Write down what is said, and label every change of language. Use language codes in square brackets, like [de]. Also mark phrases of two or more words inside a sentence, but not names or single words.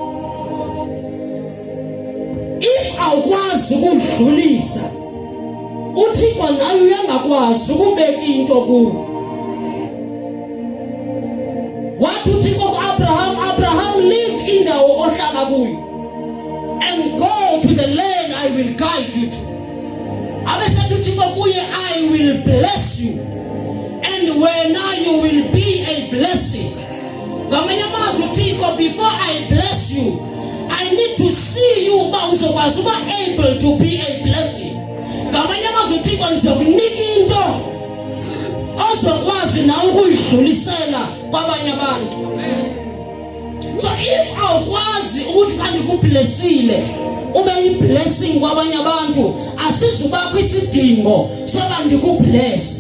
[xh] If awukwazi ukudlulisa, uThixo naye uyangakwazi ukubeka into kuwe. Wathi uThixo ku-Abraham, Abraham, live indawo ohlala kuyo [en] and go to the land I will guide you to. [xh] Abesethi uThixo kuye, [en] I will bless you and when you will be a blessing. [xh] Ngamanye amazwi uThixo, [en] before I bless you, I need to see you [xh] uba uzokwazi uba [en] able to be a blessing. [xh] Ngamanye amazwi uThixo ndizokunika into ozokwazi na ukuyidlulisela kwabanye abantu. So if awukwazi ukuthi kanti kublessile ube yi-blessing kwabanye abantu, asizubakho isidingo soba ndikubless.